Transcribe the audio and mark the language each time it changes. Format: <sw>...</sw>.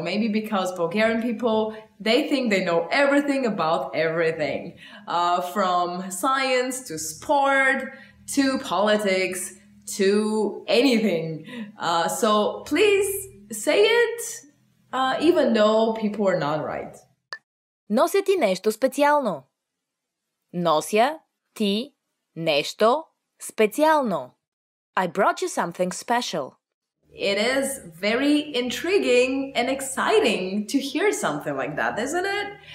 <en>Maybe because Bulgarian people, they think they know everything about everything. From science to sport to politics to anything. So please say it even though people are not right.</en> <bg>Нося ти нещо специално. Нося ти нещо Специално.</bg> <en>I brought you something special. It is very intriguing and exciting to hear something like that, isn't it?</en>